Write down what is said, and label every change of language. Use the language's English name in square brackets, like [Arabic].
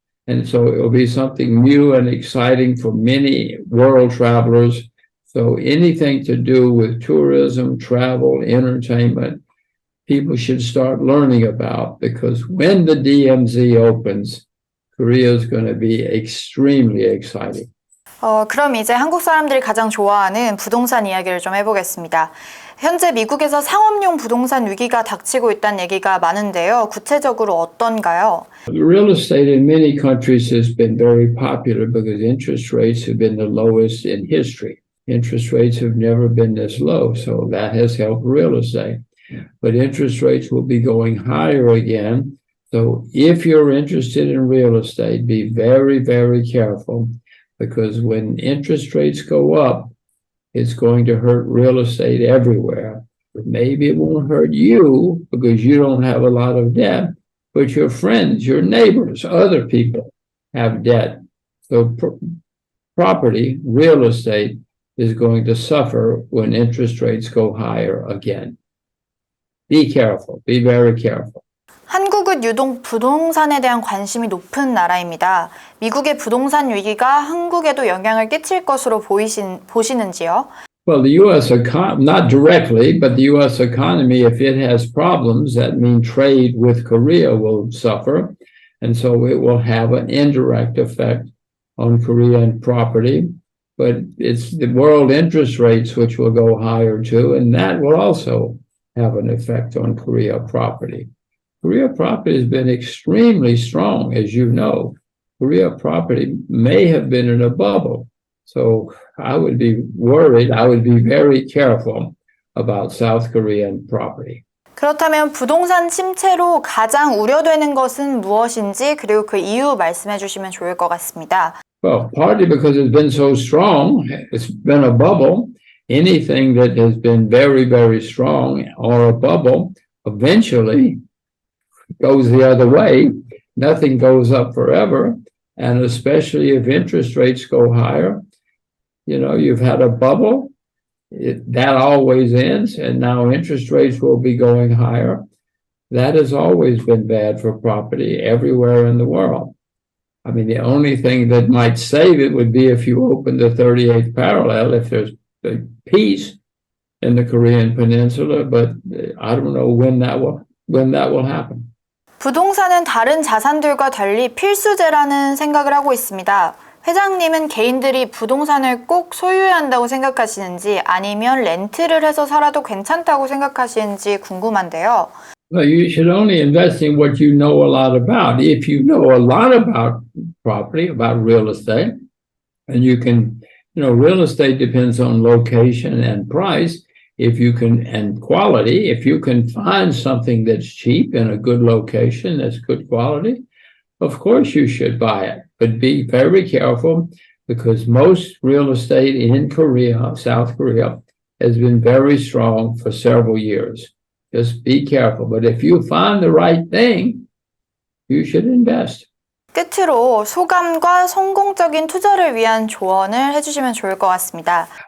[English] And so it will be something new and exciting for many world travelers. So anything to do with tourism, travel, entertainment, people should start learning about, because when the DMZ opens, Korea is going to be extremely exciting. [Korean] 그럼 이제 한국 사람들이 가장 좋아하는 부동산 이야기를 좀 해보겠습니다. 현재 미국에서 상업용 부동산 위기가 닥치고 있다는 얘기가 많은데요. 구체적으로 어떤가요? [English] Real estate in many countries has been very popular because interest rates have been the lowest in history. Interest rates have never been this low, so that has helped real estate. But interest rates will be going higher again. So if you're interested in real estate, be very, very careful. Because when interest rates go up, it's going to hurt real estate everywhere. Maybe it won't hurt you because you don't have a lot of debt, but your friends, your neighbors, other people have debt. So property, real estate is going to suffer when interest rates go higher again. Be careful. Be very careful. [Korean] 한국은 유독 부동산에 대한 관심이 높은 나라입니다. 미국의 부동산 위기가 한국에도 영향을 끼칠 것으로 보시는지요? [English] Well, the U.S. economy, not directly, but the U.S. economy, if it has problems, that means trade with Korea will suffer. And so it will have an indirect effect on Korean property. But it's the world interest rates which will go higher too, and that will also have an effect on Korea property. Korea property has been extremely strong, as you know. Korea property may have been in a bubble. So I would be worried. I would be very careful about South Korean property. [Korean] 그렇다면 부동산 침체로 가장 우려되는 것은 무엇인지, 그리고 그 이유 말씀해 주시면 좋을 것 같습니다. [English] Well, partly because it's been so strong, it's been a bubble. Anything that has been very, very strong or a bubble eventually goes the other way. Nothing goes up forever. And especially if interest rates go higher, you know, you've had a bubble, that always ends, and now interest rates will be going higher. That has always been bad for property everywhere in the world. I mean, the only thing that might save it would be if you open the 38th parallel, if there's peace, in the Korean Peninsula, but I don't know when that will happen. [Korean] 부동산은 다른 자산들과 달리 필수제라는 생각을 하고 있습니다. 회장님은 개인들이 부동산을 꼭 소유해야 한다고 생각하시는지 아니면 렌트를 해서 살아도 괜찮다고 생각하시는지 궁금한데요. [English] Well, you should only invest in what you know a lot about. If you know a lot about property, about real estate, and you can, real estate depends on location and price. If you can, and quality, if you can find something that's cheap in a good location, that's good quality, of course you should buy it. But be very careful because most real estate in Korea, South Korea, has been very strong for several years. Just be careful. But if you find the right thing, you should invest. [Korean] 끝으로 소감과 성공적인 투자를 위한 조언을 해주시면 좋을 것 같습니다.